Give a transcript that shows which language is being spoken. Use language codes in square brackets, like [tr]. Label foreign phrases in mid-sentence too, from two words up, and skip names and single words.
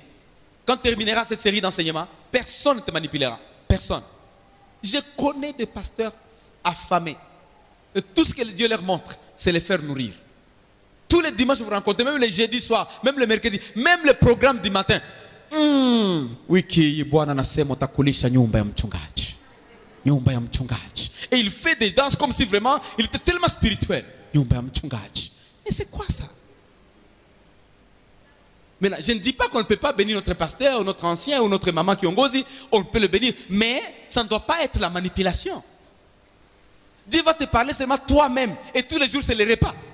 [fr] Quand tu termineras cette série d'enseignements, personne ne te manipulera. Personne. Je connais des pasteurs affamés. Et tout ce que Dieu leur montre, c'est les faire nourrir. Tous les dimanches, vous rencontrez, même les jeudis soirs, même le mercredi, même le programme du matin. [sw] Wiki Bwana anasema utakulisha nyumba ya mchungaji. Nyumba ya mchungaji. [fr] Et il fait des danses comme si vraiment il était tellement spirituel. [sw] Nyumba ya mchungaji. [fr] Mais c'est quoi ça? Maintenant, je ne dis pas qu'on ne peut pas bénir notre pasteur, ou notre ancien, ou notre maman qui ongozi, on peut le bénir, mais ça ne doit pas être la manipulation. Dieu va te parler seulement toi-même, et tous les jours c'est le repas.